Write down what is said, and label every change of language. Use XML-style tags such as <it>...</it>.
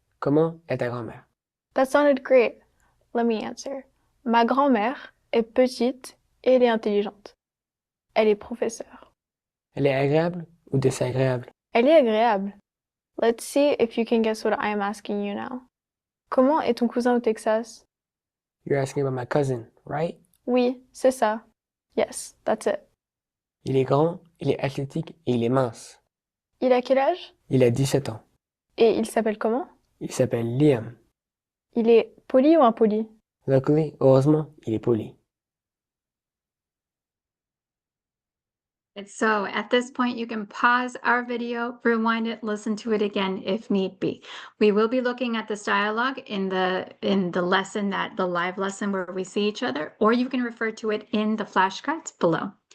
<fr>Comment est ta grand-mère?</fr> <en>That sounded great. Let me answer.</en> <fr>Ma grand-mère est petite et elle est intelligente. Elle est professeure. Elle est agréable ou désagréable? Elle est agréable.</fr> <en>Let's see if you can guess what I am asking you now.</en> <fr>Comment est ton cousin au Texas?</fr> <en>You're asking about my cousin, right?</en> <fr>Oui, c'est ça.</fr> <en>Yes, that's it.</en> <fr>Il est grand, il est athlétique et il est mince. Il a quel âge? Il a 17 ans. Et il s'appelle comment? Il s'appelle Liam. Il est poli ou impoli?</fr> <en>Luckily,</en> <fr>heureusement, il est poli.</fr> <en>And so at this point, you can pause our video, rewind it, listen to it again if need be. We will be looking at this dialogue in the lesson, the live lesson where we see each other, or you can refer to it in the flashcards below.</en>